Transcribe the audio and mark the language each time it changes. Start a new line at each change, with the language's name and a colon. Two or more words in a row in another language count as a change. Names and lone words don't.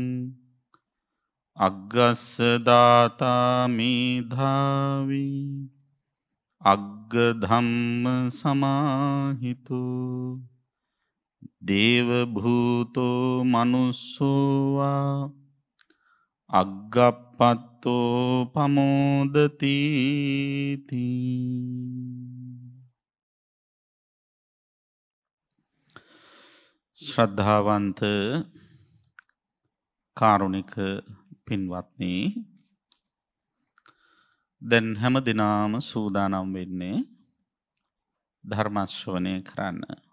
Pali: අග්ගස්ස දාතා මේධාවි අග්ග ධම්ම සමාහිතු දේව භූතෝ මනුස්සෝවා අග්ගප්පත්තෝ පමෝදති ශ්‍රද්ධාවන්ත
Sinhala: කාරුණික පින්වත්නි, දැන් හැම දිනම සූදානම් වෙන්නේ ධර්ම ශ්‍රවණය කරන්න.